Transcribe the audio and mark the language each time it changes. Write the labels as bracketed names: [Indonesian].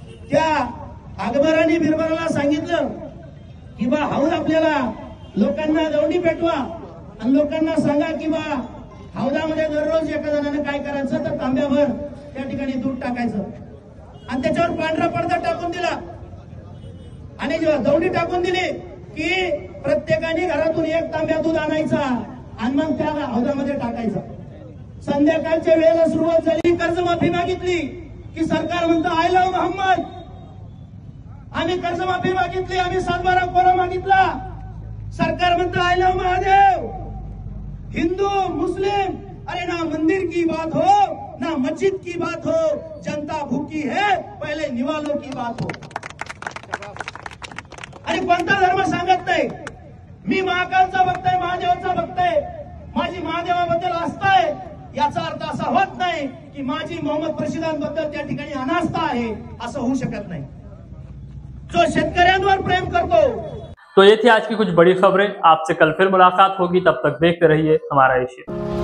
[Marathi] त्या अकबराने बिरबलाला सांगितलं की बा हौद आपल्याला लोकांना दौंडी पेटवा आणि लोकांना सांगा की बा हौदामध्ये दररोज एका जणांना काय करायचं तर तांब्याभर त्या ठिकाणी दूध टाकायचं आणि त्याच्यावर पांढरा पडदा टाकून दिला आणि जेव्हा दौंडी टाकून दिली की प्रत्येकाने घरातून 1 तांब्या दूध आणायचा आणि मग त्या हौदामध्ये टाकायचा. संध्याकाळच्या वेळेला सुरुवात झाली, कर्जमाफी मागितली की सरकार म्हणतं [English] I love Mohammed. [Marathi] आम्ही कर्जमाफी मागितली, आम्ही 7/12 कोरा मागितला, सरकार म्हणतं [English] I love Mahadev. [Hindi] हिंदू मुस्लिम, अरे ना मंदिर की बात हो ना मस्जिद की बात हो, जनता भूखी है पहले निवालो की बात हो. [Marathi] आणि कोणता धर्म सांगत नाही मी महाकालचा भक्त आहे, महादेवाचा भक्त आहे, माझी महादेवाबद्दल आस्था आहे, याचा अर्थ असा होत नाही की माझी मोहम्मद प्रशिदांबद्दल त्या ठिकाणी अनास्था आहे, असं होऊ शकत नाही. जो शेतकऱ्यांवर प्रेम करतो. [Hindi] तो ये थी आज की कुछ बड़ी खबरें. आपसे कल फिर मुलाकात होगी, तब तक देखते रहिए हमारा एशिया.